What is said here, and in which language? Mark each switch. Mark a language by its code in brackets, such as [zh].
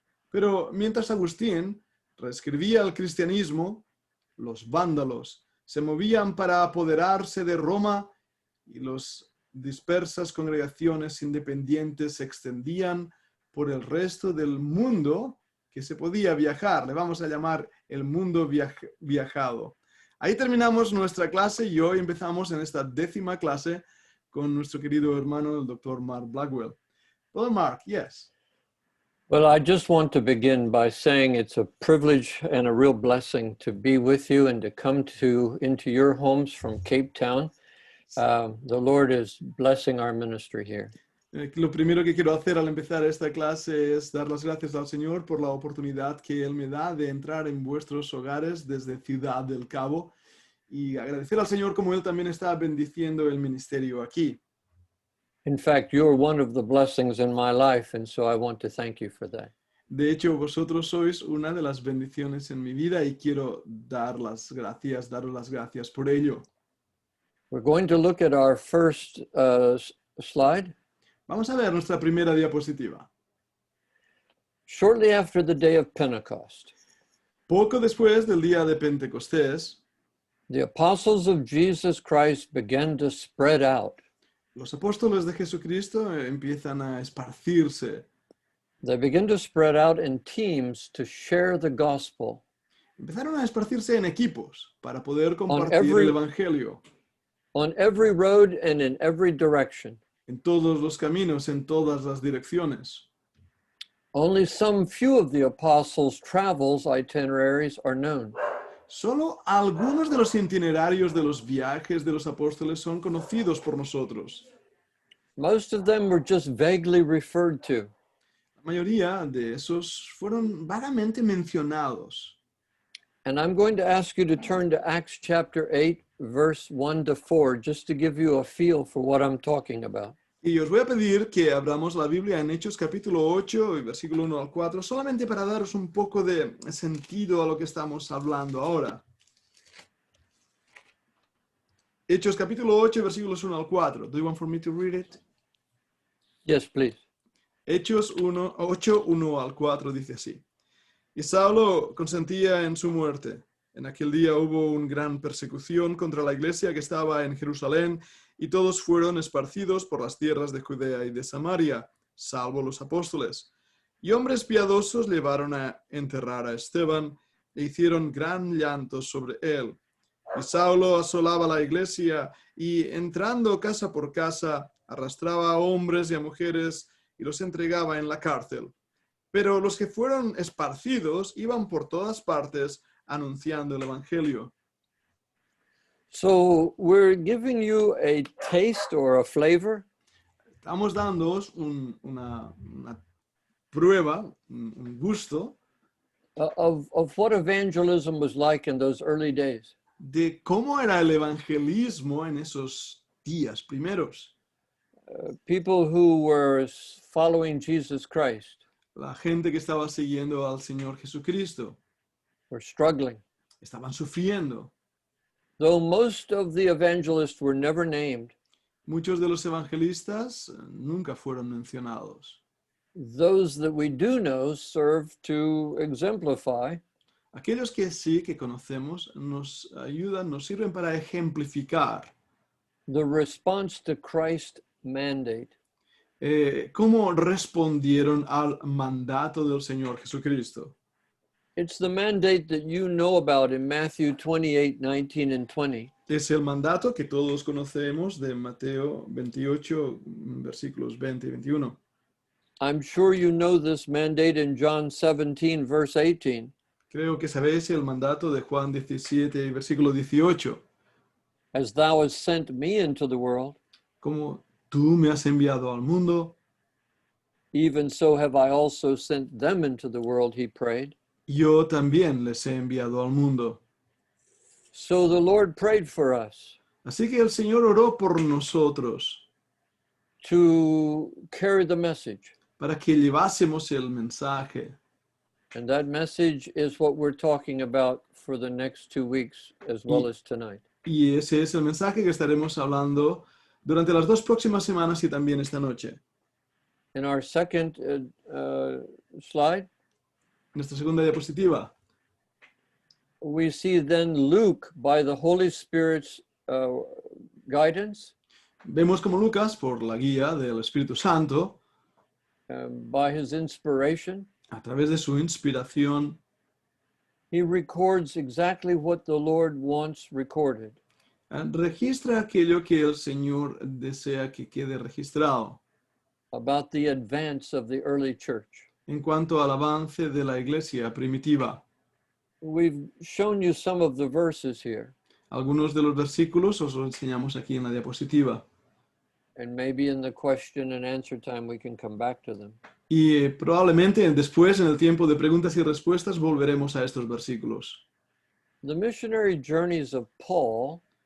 [es] Pero mientras Agustín reescribía el cristianismo, los vándalos se movían para apoderarse de Roma y las dispersas congregaciones independientes se extendían por el resto del mundo que se podía viajar. Le vamos a llamar el mundo viajado. Ahí terminamos nuestra clase y hoy empezamos en esta 10ª clase con nuestro querido hermano, el Dr. [en] Mark Blackwell. Brother Mark, yes. Well, I just want to begin by saying it's a privilege and a real blessing to be with you and to come into your homes from Cape Town. The Lord is blessing our ministry here. [es] Lo primero que quiero hacer al empezar esta clase es dar las gracias al Señor por la oportunidad que Él me da de entrar en vuestros hogares desde Ciudad del Cabo y agradecer al Señor como Él también está bendiciendo el ministerio aquí. [en] In fact, you're one of the blessings in my life, and so I want to thank you for that. [es] De hecho, vosotros sois una de las bendiciones en mi vida y quiero daros las gracias por ello. [en] We're going to look at our first slide. [es] Vamos a ver nuestra primera diapositiva. [en] Shortly after the day of Pentecost, [es] Poco después del día de Pentecostés, [en] the apostles of Jesus Christ began to spread out. [es] los apóstoles de Jesucristo empiezan a esparcirse. [en] They begin to spread out in teams to share the gospel. [es] Empezaron a esparcirse en equipos para poder compartir [en] every- [es] el Evangelio [en] On every road and in every direction. [es] en todos los caminos, en todas las direcciones. [en] Only some few of the apostles' travels itineraries are known. [es] Solo algunos de los itinerarios de los viajes de los apóstoles son conocidos por nosotros. [en] Most of them were just vaguely referred to. [es] La mayoría de esos fueron vagamente mencionados. [en] And I'm going to ask you to turn to Acts chapter 8, verse 1 to 4, just to give you a feel for what I'm talking about. [es] Y os voy a pedir que abramos la Biblia en Hechos capítulo 8 y versículo 1 al 4, solamente para daros un poco de sentido a lo que estamos hablando ahora. Hechos capítulo 8, versículos 1 al 4. [en] Do you want for me to read it? Yes, please. [es] Hechos 8, 1 al 4 dice así. Y Saulo consentía en su muerte. En aquel día hubo una gran persecución contra la iglesia que estaba en Jerusalén y todos fueron esparcidos por las tierras de Judea y de Samaria, salvo los apóstoles. Y hombres piadosos llevaron a enterrar a Esteban e hicieron gran llanto sobre él. Y Saulo asolaba la iglesia y entrando casa por casa arrastraba a hombres y a mujeres y los entregaba en la cárcel. Pero los que fueron esparcidos iban por todas partes anunciando el evangelio. [en] So we're giving you a taste or a flavor [es] Estamos dándoos una prueba, un gusto [en] of what evangelism was like in those early days. [es] de cómo era el evangelismo en esos días primeros. [en] People who were following Jesus Christ [es] La gente que estaba siguiendo al Señor Jesucristo [en] were struggling. [es] estaban sufriendo. [en] Though most of the evangelists were never named, [es] Muchos de los evangelistas nunca fueron mencionados. [en] those that we do know serve to exemplify [es] Aquellos que sí, que conocemos, nos ayudan, nos sirven para ejemplificar [en] the response to Christ's mandate. [es] cómo respondieron al mandato del Señor Jesucristo. [en] It's the mandate that you know about in Matthew 28:19 and 20. [es] Es el mandato que todos conocemos de Mateo 28, versículos 20 y 21. [en] I'm sure you know this mandate in John 17, verse 18. [es] Creo que sabéis el mandato de Juan 17, versículo 18. [en] As thou hast sent me into the world, [es] Como tú me has enviado al mundo, [en] even so have I also sent them into the world, he prayed. [es] yo también les he enviado al mundo. [en] So the Lord prayed for us [es] Así que el Señor oró por nosotros [en] to carry the message. [es] para que llevásemos el mensaje. [en] And that message is what we're talking about for the next 2 weeks, as well as tonight. [es] Y ese es el mensaje que estaremos hablando durante las 2 próximas semanas y también esta noche. [en] In our second slide, [es] Nuestra segunda diapositiva. [en] we see then Luke, by the Holy Spirit's guidance, [es] Vemos como Lucas, por la guía del Espíritu Santo, [en] by his inspiration, [es] a través de su inspiración, [en] he records exactly what the Lord wants recorded. [es] registra aquello que el Señor desea que quede registrado [en] About the advance of the early church. [es] en cuanto al avance de la iglesia primitiva. [en] We've shown you some of the verses here, [es] Algunos de los versículos os los enseñamos aquí en la diapositiva. [en] and maybe in the question and answer time we can come back to them. [es] Y probablemente después, en el tiempo de preguntas y respuestas, volveremos a estos versículos. [en] The missionary journeys of Paul